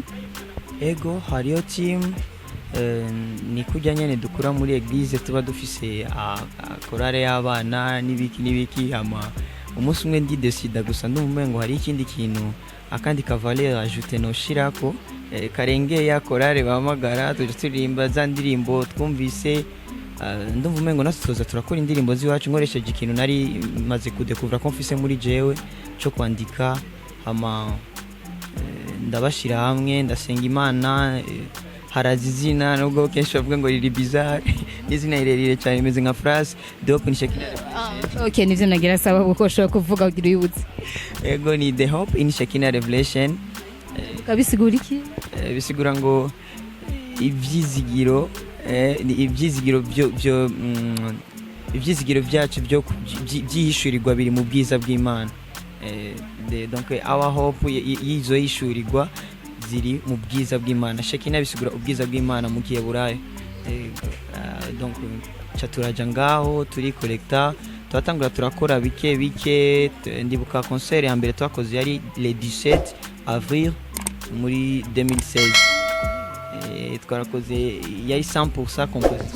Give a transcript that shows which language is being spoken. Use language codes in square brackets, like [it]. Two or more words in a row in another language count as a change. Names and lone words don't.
[rn] Ego hariyo team ni kujya nyene dukura muri eglise tuba dufise korale y'abana nibiki umunsi umwe ndi decide gusa ndumumengo hari ikindi kintu akandi [fr] kavaleur ajouter [rn] no shirako karengeye ya korale bahamagara turirimba za ndirimbo twumvise ndumumengo natsoza turakora indirimbo ziwacu nkoresheje ikintu nari maze kudekuvra ko mfise muri jewe cyo kwandika ndabashira hamwe ndasenga Imana harazizina nubwo kenshi bavuga ngo riri bizarre n'izina rirerire cyane imeze nka phrase [en] the hope in Shekina Revelation. [rn] Okay nivyo nagira saba kuko ushobora kuvuga ugira uyibutse. Ego ni [en] the hope in Shekina Revelation. [rn] Kabisigura iki? Bisigura ngo ivyizigiro ivyizigiro byacu byo byihishurirwa biri mu bwiza bw'Imana. Donc [en] our hope [rn] yizo yishurirwa ziri mu bwiza bw'Imana. Shekina bisigura ubwiza bw'Imana mu Giheburayo. Donc turaja ngaho turi collecta turatangura turakora bike ndibuka concert ya mbere twakoze yari [fr] le 17 avril [rn] muri 2016 twarakoze yari 100% composition